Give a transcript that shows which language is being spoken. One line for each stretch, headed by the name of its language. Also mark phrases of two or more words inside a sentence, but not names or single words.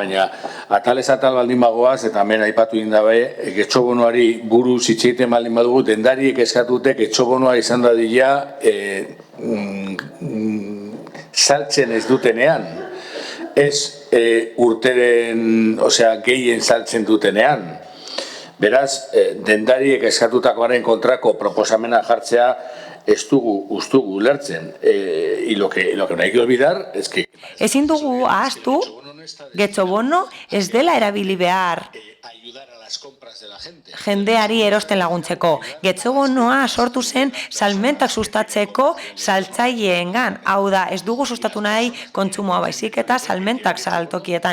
Basque: Baina atalez atal baldin bagoaz, eta hemen aipatu egin dabe, getxobonoari buruz hitzeiten baldin badugu, dendariek eskatute getxobonoa izan dadila saltzen ez dutenean, ez urteren, gehien saltzen dutenean. Beraz, dendariek eskatutakoaren kontrako proposamena jartzea ez dugu ulertzen.
Spanish: Y lo que no hay que olvidar es que...
Basque: Ezin dugu ahaztu, getxobono ez dela erabili behar jendeari erosten laguntzeko. Getxobonoa sortu zen salmentak sustatzeko saltzaileengan. Hau da, ez dugu sustatu nahi kontsumoa baizik eta salmentak saltokietan.